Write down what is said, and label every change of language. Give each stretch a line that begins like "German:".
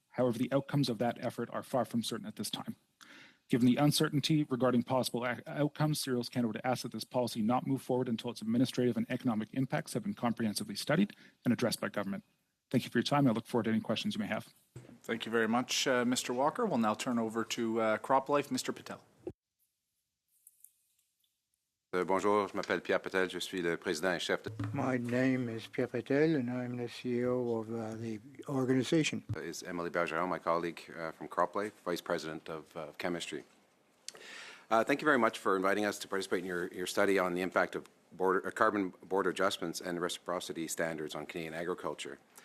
English: However, the outcomes of that effort are far from certain at this time. Given the uncertainty regarding possible outcomes, Cereals Canada would ask that this policy not move forward until its administrative and economic impacts have been comprehensively studied and addressed by government. Thank you for your time. I look forward to any questions you may have. Thank you very much, Mr. Walker. We'll now turn over to CropLife. Mr. Patel.
French: Bonjour, je m'appelle Pierre Patel, je suis le président et chef de...
English: My name is Pierre Patel, and I'm the CEO of the organization. Is Emily Bergeron, my colleague from CropLife, Vice President of Chemistry. Thank you very much for inviting us to participate in your study on the impact of carbon border adjustments and reciprocity standards on Canadian agriculture.